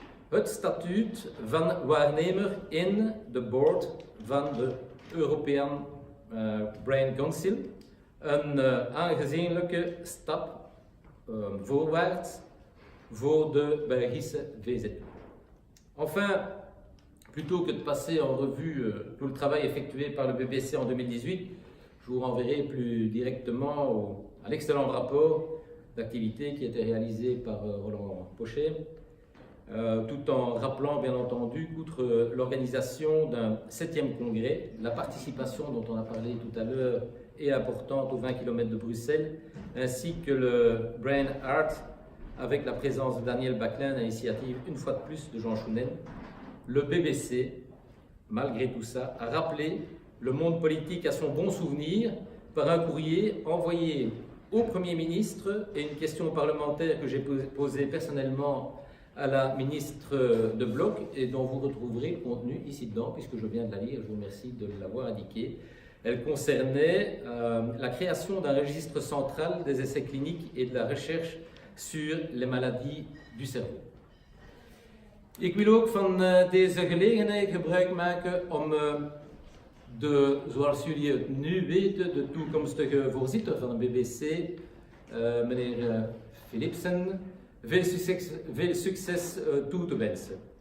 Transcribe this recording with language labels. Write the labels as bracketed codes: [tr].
[nl] het statuut van waarnemer in de board van de European Brain Council. Een aangezienlijke stap voorwaarts voor de Belgische VZ. [fr] Enfin, plutôt que de passer en revue tout le travail effectué par le BBC en 2018, je vous renverrai plus directement à l'excellent rapport d'activité qui a été réalisé par Roland Pochet, tout en rappelant bien entendu qu'outre l'organisation d'un 7e congrès, la participation dont on a parlé tout à l'heure est importante aux 20 km de Bruxelles, ainsi que le Brain Art avec la présence de Daniel Backlin, à l'initiative une fois de plus de Jean Chounen. Le BBC, malgré tout ça, a rappelé le monde politique à son bon souvenir par un courrier envoyé au Premier ministre et une question parlementaire que j'ai posée personnellement à la ministre de Bloc et dont vous retrouverez le contenu ici dedans puisque je viens de la lire, je vous remercie de l'avoir indiqué. Elle concernait la création d'un registre central des essais cliniques et de la recherche sur les maladies du cerveau. [nl] Ik wil ook van deze gelegenheid gebruik maken om zoals jullie het nu weten, de toekomstige voorzitter van de BBC, meneer Philipsen, veel succes toe te wensen.